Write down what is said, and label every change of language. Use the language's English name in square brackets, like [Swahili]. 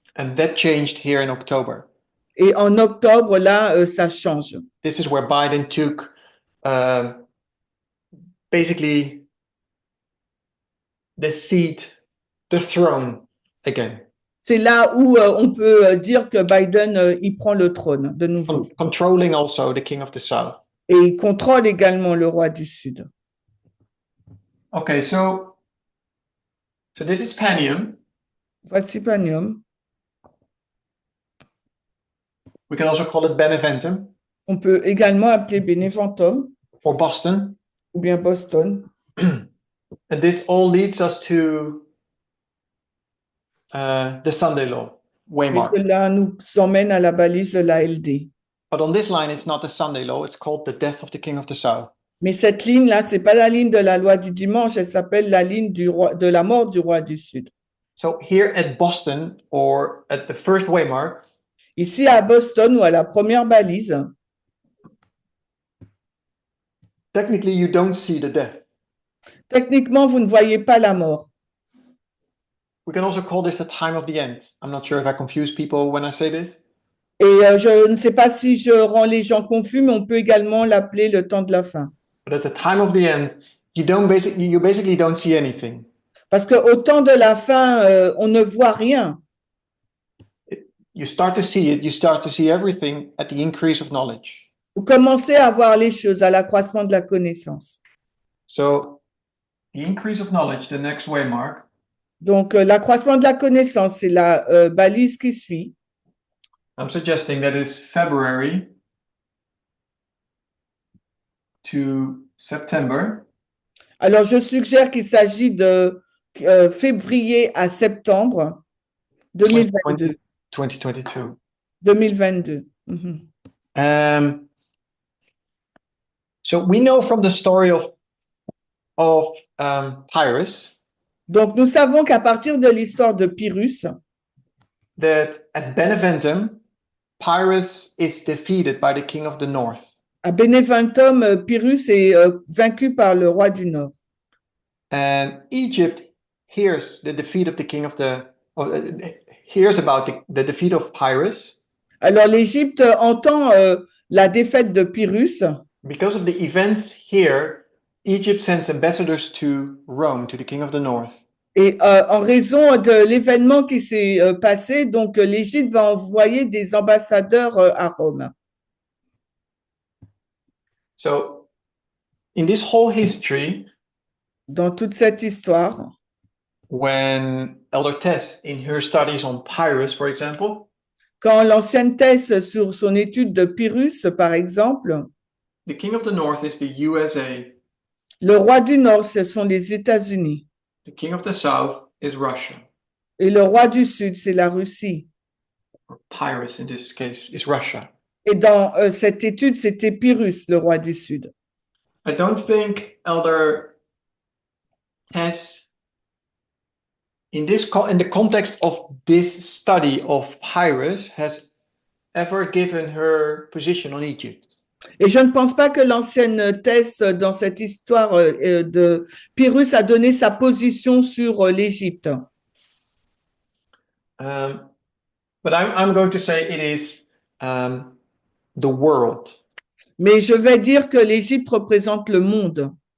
[English] And that changed here in October. [French] Et en octobre, là, ça change. [English] This is where Biden took basically the seat, the throne again. [French] C'est là où on peut dire que Biden, il prend le trône de nouveau. [English] Controlling also the king of the south. [French] Et il contrôle également le roi du Sud. [English] Okay, so this is Panium. [French] Voici Panium. [English] We can also call it Beneventum [French] On peut également appeler Beneventum [English] or Boston. [French] ou bien Boston. [English] And this all leads us to the Sunday law, [French] Et [English] waymark. [French] cela nous emmène à la balise de la LD. [English] But on this line, it's not the Sunday law. It's called the death of the king of the south. [French] Mais cette ligne-là, c'est pas la ligne de la loi du dimanche, elle s'appelle la ligne de la mort du roi du Sud. [English] So here at Boston, or at the first waymark, [French] Ici à Boston ou à la première balise, [English] technically you don't see the death. [French] techniquement, vous ne voyez pas la mort. [English] We can also call this the time of the end. I'm not sure if I confuse people when I say this. [French] Et je ne sais pas si je rends les gens confus, mais on peut également l'appeler le temps de la fin. [English] But at the time of the end, you basically don't see anything. [French] Parce qu'au temps de la fin, on ne voit rien. [English] You start to see it. You start to see everything at the increase of knowledge. [French] Vous commencez à voir les choses, à l'accroissement de la connaissance. [English] So the increase of knowledge, the next waymark, [French] Donc, l'accroissement de la connaissance, c'est la balise qui suit. [English] I'm suggesting that is February to September. [French] Alors, je suggère qu'il s'agit de février à septembre 2022. [English] 2022. [French] 2022. Mhm. [English] So we know from the story of Pyrrhus [French] Donc, nous savons qu'à partir de l'histoire de Pyrrhus, [English] that at Beneventum, Pyrrhus is defeated by the king of the north. [French] à Beneventum, Pyrrhus est vaincu par le roi du Nord. [English] And Egypt hears the defeat of the king of the hears about the defeat of Pyrrhus. [French] Alors, l'Égypte entend la défaite de Pyrrhus [English] because of the events here, Egypt sends ambassadors to Rome, to the king of the north. [French] Et en raison de l'événement qui s'est passé, donc l'Égypte va envoyer des ambassadeurs à Rome. [English] So, in this whole history, [French] Dans toute cette histoire, [English] when Elder Tess, in her studies on Pyrrhus, for example, [French] quand l'ancienne thèse sur son étude de Pyrrhus, par exemple, [English] the king of the north is the USA, [French] le roi du Nord, ce sont les États-Unis, [English] the king of the south is Russia, [French] et le roi du Sud, c'est la Russie. [English] or Pyrrhus in this case is Russia. [French] Et dans cette étude, c'était Pyrrhus, le roi du Sud. [English] I don't think Elder Tess, in the context of this study of Pyrrhus, has ever given her position on Egypt. [French] Et je ne pense pas que l'ancienne thèse dans cette histoire de Pyrrhus a donné sa position sur l'Égypte. [English] But I'm going to say it is the world. [French] Mais je vais dire que l'Égypte représente le monde.